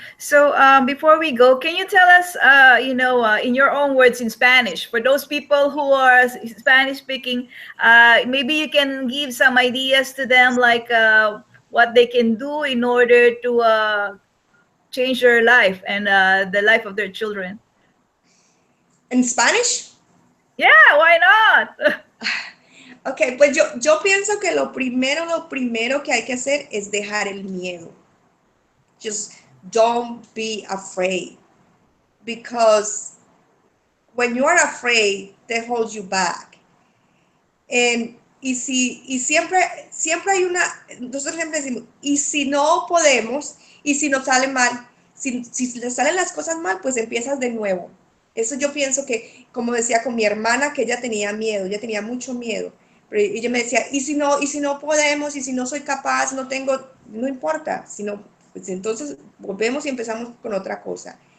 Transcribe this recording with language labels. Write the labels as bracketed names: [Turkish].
[English] So before we go, can you tell us, in your own words in Spanish, for those people who are Spanish speaking, maybe you can give some ideas to them, like what they can do in order to change their life and the life of their children. In Spanish. Yeah, why not? [Spanish] Ok, pues yo pienso que lo primero que hay que hacer es dejar el miedo. [English] Just don't be afraid, because when you are afraid, that holds you back. [Spanish] Y siempre hay nosotros siempre decimos, y si no podemos, y si nos sale mal, si le salen las cosas mal, pues empiezas de nuevo. Eso yo pienso que, como decía con mi hermana, que ella tenía miedo, ella tenía mucho miedo, pero ella me decía, y si no podemos, y si no soy capaz, no importa, sino, pues entonces volvemos y empezamos con otra cosa.